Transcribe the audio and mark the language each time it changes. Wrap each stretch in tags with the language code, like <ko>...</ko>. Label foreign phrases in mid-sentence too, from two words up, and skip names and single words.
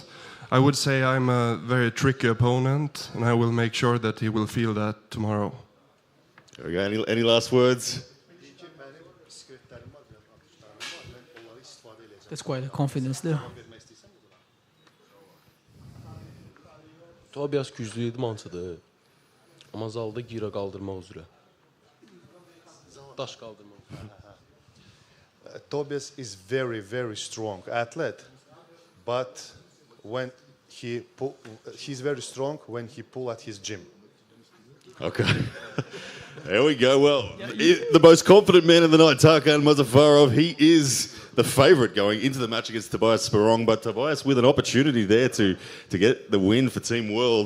<en>I would say I'm a very tricky opponent, and I will make sure that he will feel that tomorrow. There we go. Any last words? That's quite a confidence there.</en> <az>Tobias güclü idmançıdır. Amma zalda gira qaldırmaq üzrə. Daş qaldırmaq.</az> <en>Tobias is very, very strong athlete, but when he's very strong when he pull at his gym. Okay. There we go. Well, the most confident man of the night, Takan Muzaffarov, he is the favourite going into the match against Tobias Sparong, but Tobias with an opportunity there to get the win for Team World.</en>